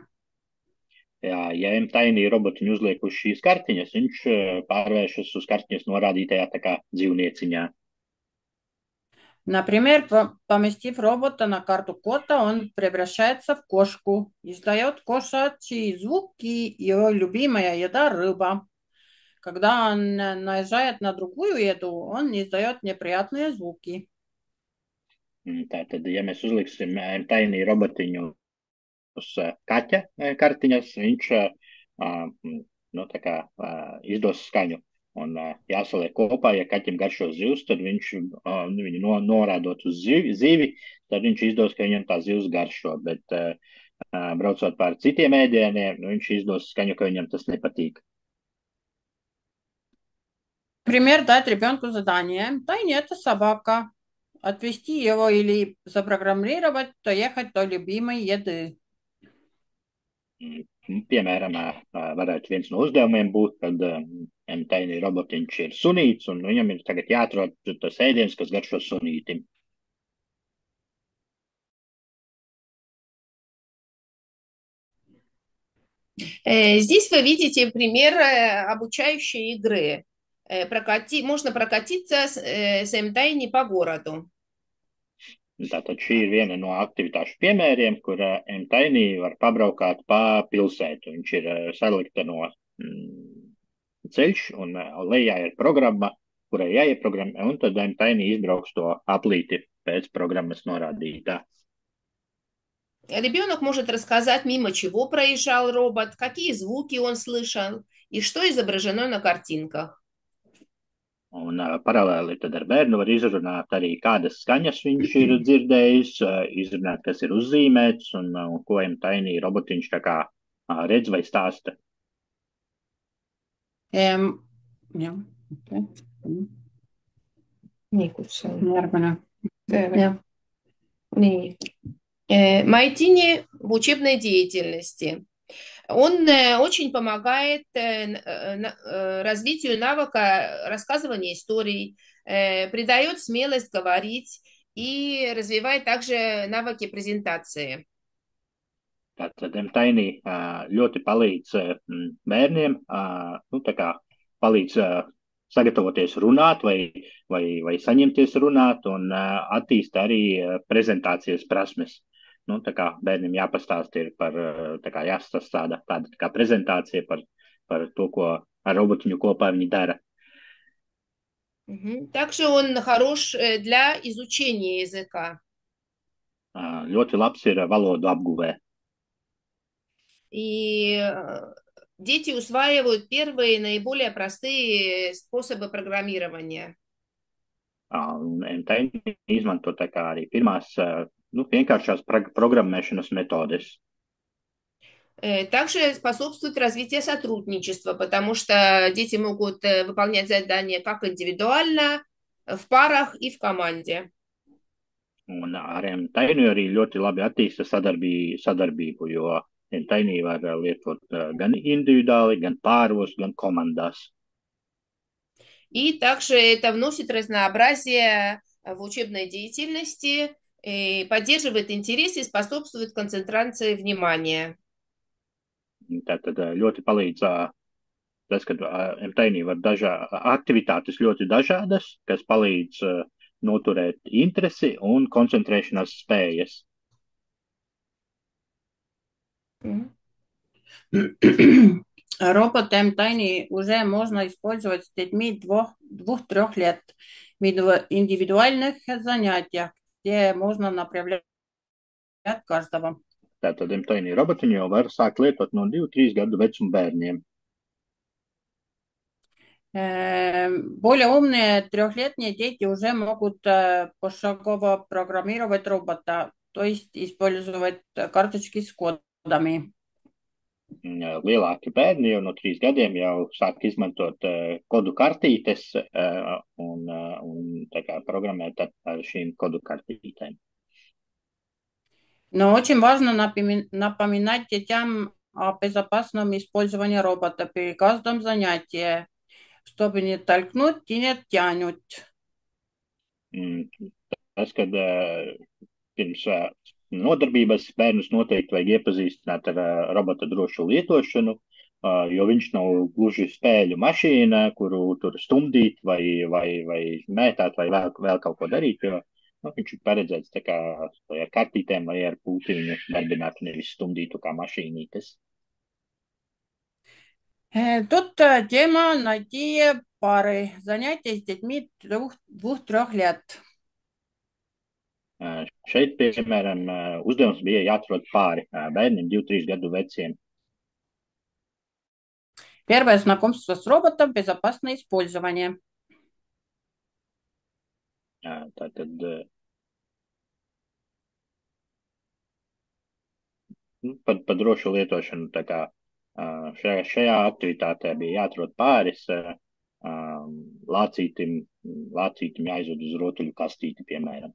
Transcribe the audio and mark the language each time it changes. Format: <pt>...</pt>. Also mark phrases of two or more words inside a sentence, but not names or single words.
<lv>Jā, ja taini robotiņu uzliek uz šīs kartiņas, viņš pārvēršas uz kartiņas norādītajā tā kā dzīvnieciņā.</lv> <ru>Например, поместив робота на карту кота, он превращается в кошку, издает кошачьи звуки, его любимая еда – рыба. Когда он наезжает на другую еду, он издает неприятные звуки.</ru> <lv>Tātad, ja mēs uzliksim taini robotiņu uz kaķa kartiņas, viņš nu, tā kā izdos skaņu. Un jāsaliek kopā, ja kaķim garšo zivs, tad viņu norādot uz zivi, tad viņš izdos, ka viņam tā zivs garšo. Bet braucot pār citiem ēdieniem, viņš izdos skaņu, ka viņam tas nepatīk.</lv> <ru>Например, дать ребенку задание. Тайни – это собака. Отвести его или запрограммировать, то ехать до любимой еды.</ru> <lv>Piemēram, varētu viens no uzdevumiem būt, kad taini robotiņš ir sunīts, un viņam ir tagad jāatrod tas ēdiens, kas garšo sunītim.</lv> <ru>Здесь вы видите пример обучающей игры. Можно прокатиться с M-Tiny по городу.</ru> <lv>Tātad šī ir viena no aktivitāšu piemēriem, kur M-Tiny var pabraukāt pa pilsētu. Viņš ir salikta no ceļš, un lejā ir programma, kurai jāieprogrammē, un tad M-Tiny izbrauks to aplīti pēc programmas norādītā.</lv> <ru>Ребенок может рассказать, мимо чего проезжал робот, какие звуки он слышал и что изображено на картинках.</ru> <lv>Un paralēli tad ar bērnu var izrunāt arī, kādas skaņas viņš ir dzirdējis, izrunāt, kas ir uzzīmēts un ko M-Tiny robotiņš tā kā redz vai stāsta. Jā.</lv> <ru>Майтини в учебной деятельности. Он очень помогает развитию навыка рассказывания историй, придает смелость говорить и развивает также навыки презентации.</ru> <lv>Tātad M-Tiny ļoti palīdz bērniem, nu, tā kā palīdz sagatavoties runāt vai saņemties runāt un attīst arī prezentācijas prasmes. Nu, tā kā bērniem jāpastāst ir par, tā kā jāstāsta tāda tā kā prezentācija par to, ko ar robotiņu kopā viņi dara.</lv> <ru>Также он хорош для изучения языка.</ru> <lv>Ļoti labs ir valodu apguvē.</lv> <ru>И дети усваивают первые наиболее простые способы программирования.</ru> <lv>Un MTI izmanto tā kā arī pirmās vienkāršās programmēšanas metodes.</lv> <ru>Также способствует развитию сотрудничества, потому что дети могут выполнять задания как индивидуально, в парах и в команде.</ru> <lv>Un ar MTI arī ļoti labi attīsta sadarbību, jo MTI var lietot gan individuāli, gan pāros, gan komandās.</lv> <ru>И также это вносит разнообразие в учебной деятельности, и поддерживает интерес и способствует концентрации внимания.</ru> <lv>Tātad ļoti palīdz tas, ka MTI var aktivitātes ļoti dažādas, kas palīdz noturēt interesi un koncentrēšanās spējas.</lv> <ru>Робот MTI уже можно использовать с детьми 2-3 лет в индивидуальных занятиях, где можно направлять каждого.</ru> <lv>Tātad MTI robotiņu jau var sākt lietot no 2-3 gadu vecuma bērniem.</lv> <ru>Более умные 3-летние дети уже могут пошагово программировать робота, то есть использовать карточки с кодами.</ru> <lv>Lielāki bērni jau no 3 gadiem jau sāk izmantot kodu kartītes un tā kā programmēt ar šīm kodu kartītēm.</lv> <ru>Но очень важно напоминать детям о безопасном использовании робота при каждом занятии, чтобы не толкнуть и не тянуть.</ru> <lv>Tas, kad pirms nodarbības bērnus noteikti vajag iepazīstināt ar robota drošu lietošanu, jo viņš nav gluži spēļu mašīna, kuru tur stumdīt vai mētāt vai vēl kaut ko darīt, jo viņš ir paredzēts tā kā ar kartītēm vai ar pulti viņu darbinātu, nevis stumdītu kā mašīnītes.</lv> <ru>Тут тема найти пары, занятия с детьми 2-3 лет.</ru> <lv>Šeit, piemēram, uzdevums bija jāatrod pāri bērniem 2-3 gadu veciem.</lv> <ru>Первое знакомство с роботом, безопасное использование.</ru> <lv>Tātad par drošu lietošanu tā kā šajā aktivitātē bija jāatrod pāris lācītim jāizved uz rotuļu kastīti, piemēram.</lv>